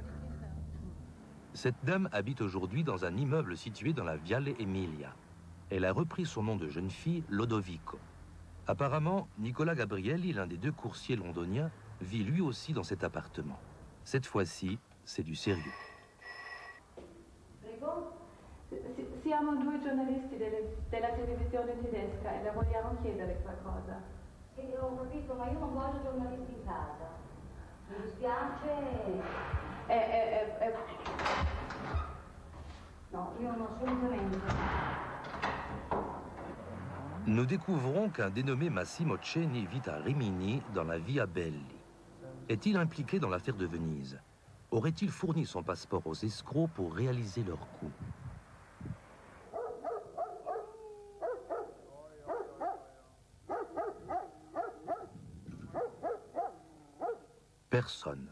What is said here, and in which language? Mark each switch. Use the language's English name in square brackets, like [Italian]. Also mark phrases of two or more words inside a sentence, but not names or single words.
[French] Cette dame habite aujourd'hui dans un immeuble situé dans la Viale Emilia. Elle a repris son nom de jeune fille, Lodovico. Apparemment, Nicola Gabrielli, l'un des 2 coursiers londoniens, vit lui aussi dans cet appartement. Cette fois-ci, c'est du sérieux. [Italian] Siamo 2 giornalisti della televisione tedesca e le vogliamo chiedere qualcosa. Ho capito, ma io non voglio giornalisti in casa. Mi dispiace. No, io non assolutamente. [French] Nous découvrons qu'un dénommé Massimo Ceni vit à Rimini, dans la Via Belli. Est-il impliqué dans l'affaire de Venise? Aurait-il fourni son passeport aux escrocs pour réaliser leur coup? Personne.